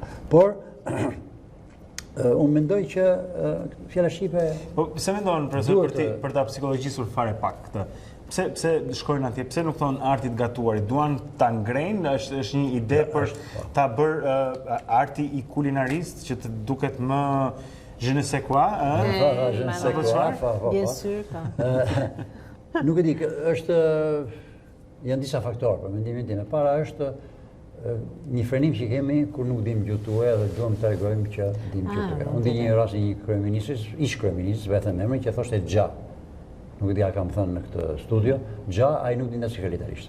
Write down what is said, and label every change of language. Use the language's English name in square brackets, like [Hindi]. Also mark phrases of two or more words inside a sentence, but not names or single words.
[Albanian] Por unë mendoj që fjala shqipe... Po, pse mendon, profesor, për ta psikologjisur fare pak këtë? Pse shkojnë atje? Pse nuk thonë artit gatuarit? Duan ta ngrejnë? Është një ide për ta bërë arti i kulinarist që të duket më [French] je ne sais quoi? Je ne sais quoi, bien sûr. [Albanian] Nuk e di, janë disa faktorë, për mendimin tim. E para është një frenim që kemi kur nuk dim gjuhë tuaj dhe duam të tregojmë që dim gjuhë tuaj. Unë di një rast një kryeministri, ish kryeminist, vetëm emrin që thoshte xha. Nuk e di a kam thënë në këtë studio, xha ai nuk dinte si italisht.